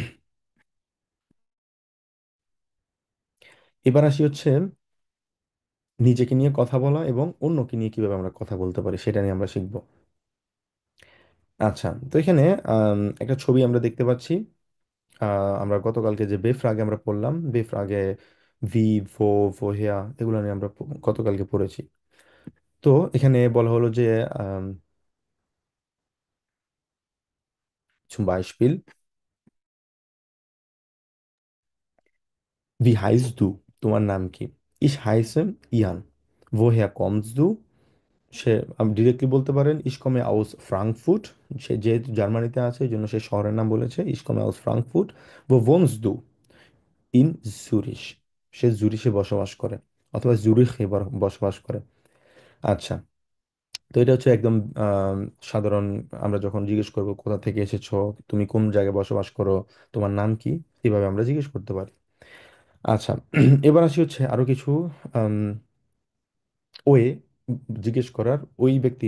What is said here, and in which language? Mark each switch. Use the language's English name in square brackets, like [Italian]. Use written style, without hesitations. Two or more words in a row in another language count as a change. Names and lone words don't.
[Bangla] এবার আসি হচ্ছে নিজেকে নিয়ে কথা বলা এবং অন্যকে নিয়ে কিভাবে আমরা কথা বলতে পারি সেটা নিয়ে আমরা শিখব। আচ্ছা, তো এখানে একটা ছবি আমরা দেখতে পাচ্ছি। আমরা গতকালকে যে বেফ্রাগে আমরা পড়লাম, বেফ্রাগে [German] wie, wo, woher [Bangla] এগুলো নিয়ে আমরা গতকালকে পড়েছি। তো এখানে বলা হলো যে [German] zum Beispiel, wie heißt du? [Bangla] তোমার নাম কি? [German] Ich heiße Ian. Woher kommst du? [Bangla] সে আপনি ডিরেক্টলি বলতে পারেন [German] ich komme aus Frankfurt। [Bangla] সে যেহেতু জার্মানিতে আছে এই জন্য সে শহরের নাম বলেছে [German] ich komme aus Frankfurt। Wo wohnst du? In Zürich। [Bangla] সে জুরিখে বসবাস করে অথবা জুরিখে বসবাস করে। আচ্ছা, তো এটা হচ্ছে একদম আম, সাধারণ। আমরা যখন জিজ্ঞেস করবো কোথা থেকে এসেছো, তুমি কোন জায়গায় বসবাস করো, তোমার নাম কি, এভাবে আমরা জিজ্ঞেস করতে পারি। আচ্ছা, এবার আসি হচ্ছে আরো কিছু ওয়ে জিজ্ঞেস করার ওই ব্যক্তির।